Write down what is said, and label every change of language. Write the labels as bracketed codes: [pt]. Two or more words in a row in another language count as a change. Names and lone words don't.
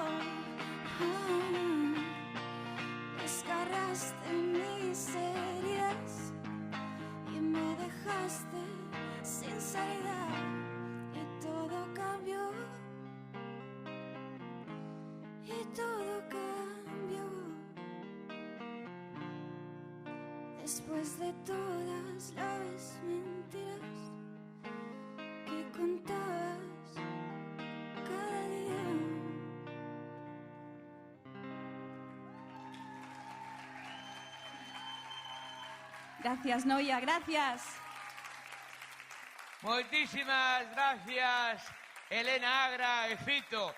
[es] Desgarraste mis heridas y me dejaste sin salida, y todo cambió, y todo cambió. Después de todas las mentiras que contabas cada día. Gracias, Noia, gracias. [gl] Moitísimas gracias, Elena Agra e Fito.